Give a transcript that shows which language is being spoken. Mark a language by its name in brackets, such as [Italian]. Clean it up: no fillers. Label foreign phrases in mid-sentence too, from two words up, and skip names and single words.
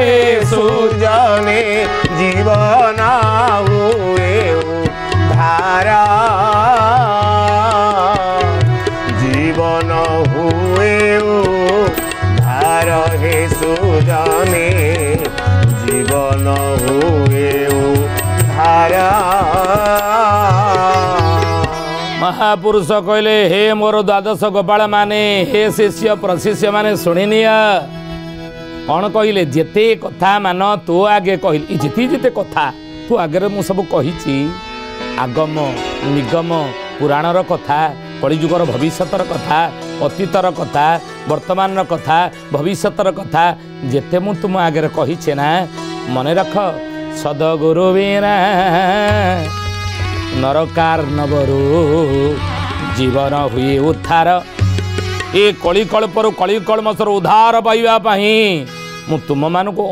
[Odia] ସୁଜନେ ଜୀବନ ହୁଏ ଧାରା ଜୀବନ ହୁଏ ଧାର ହେ ସୁଜନେ ଜୀବନ ହୁଏ ଧାରା। ମହାପୁରୁଷ କହଲେ ହେ ମୋର ଦ୍ୱାଦଶ ଗୋପାଳ ମାନେ ହେ ଶିଷ୍ୟ ପ୍ରଶିଷ୍ୟ ମାନେ ଶୁଣିନିଆ କୌନ କହଲେ ଜେତେ କଥା ମାନ ତୁ ଆଗେ କହଲି ଜିତେ ଜିତେ କଥା ତୁ ଆଗେ ମୁ ସବ କହି ଆଗମ ନିଗମ ପୁରାଣର କଥା କଳିଜୁଗର ଭବିଷ୍ୟତର କଥା ଅତୀତର କଥା ବର୍ତ୍ତମାନ କଥା ଭବିଷ୍ୟତର କଥା ଜେତେ ମୁ ତୁମ ଆଗେ କହି ନା ମନ ରଖ ସଦଗୁରୁ ବୀରା ନରକାର୍ଣ୍ଣବରୁ ଜୀବନ ହୁଏ ଉଦ୍ଧାର ଏ କଳିକଳ୍ପର କଳିକଳ୍ମଷର ଉଦ୍ଧାର ପାଇବାପି ମୁ ତୁମ ମାନ କୋ